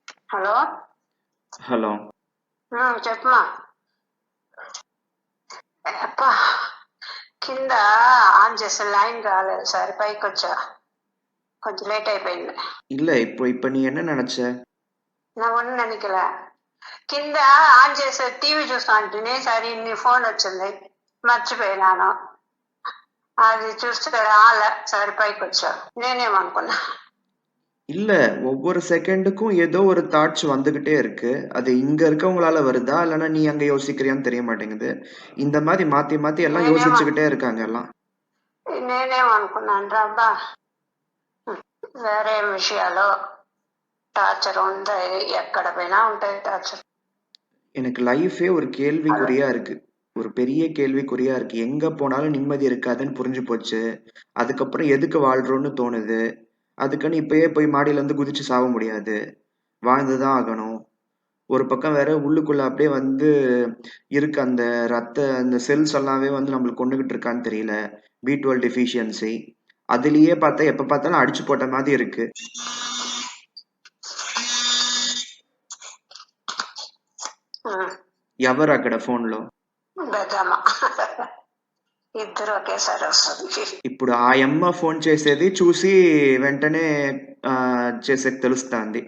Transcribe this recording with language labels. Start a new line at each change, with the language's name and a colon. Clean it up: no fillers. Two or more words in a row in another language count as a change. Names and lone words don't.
Telugu: హలో హలో. చెప్పమా. అప్పా, కింద ఆన్ చేసే లైన్ రాలేదు, సరే పైకి వచ్చా, కొంచెం లేట్ అయిపోయింది.
Tamil: இல்ல இப்போ நீ என்ன நினைச்ச? நான் ஒன்றும் நினைக்கல.
Telugu: కింద ఆన్ చేసే టీవీ చూస్తా అంటే సరే నీ ఫోన్ వచ్చింది, మర్చిపోయినాను. అది చూస్తే రాలే, సరే పైకి వచ్చా. నేనేమనుకున్నా,
Tamil: இல்ல, ஒவ்வொரு செகண்டுக்கும் ஏதோ ஒரு தாட்ஸ் வந்துகிட்டே இருக்கு. அது இங்க இருக்கவங்களால வருதா இல்லைன்னா நீ அங்க யோசிக்கிறியான்னு தெரிய மாட்டேங்குது. இந்த மாதிரி மாத்தி மாத்தி எல்லாம்
Telugu: నేనేమ
Tamil: யோசிச்சுக்கிட்டே இருக்காங்க எல்லாம்.
Telugu: నేనేమనుకున్నాను రాబ్బా, వేరే విషయాలు టార్చర్ ఉంటాయి, ఎక్కడ పోయినా ఉంటాయి టార్చర్.
Tamil: எனக்கு லைஃபே ஒரு கேள்விக்குறியா இருக்கு. ஒரு பெரிய கேள்விக்குறியா இருக்கு. எங்க போனாலும் நிம்மதி இருக்காதுன்னு புரிஞ்சு போச்சு. அதுக்கப்புறம் எதுக்கு வாழ்றோம்னு தோணுது. அதுக்குன்னு இப்பயே போய் மாடியில இருந்து குதிச்சு சாக முடியாது. வாழ்ந்துதான் ஆகணும். ஒரு பக்கம் வேற உள்ளுக்குள்ள அப்படியே வந்து இருக்கு அந்த அந்த செல்ஸ் எல்லாமே வந்து நம்மளுக்கு கொண்டுகிட்டு இருக்கான்னு தெரியல. B12 டெஃபிஷியன்சி. அதுலயே பார்த்தா எப்ப பார்த்தாலும் அடிச்சு போட்ட மாதிரி இருக்கு.
Telugu: ఎవరు అక్కడ ఫోన్ లో? ఇద్దరు ఒకేసారి వస్తుంది. ఇప్పుడు ఆ అమ్మ ఫోన్ చేసేది చూసి వెంటనే చేసే తెలుస్తుంది.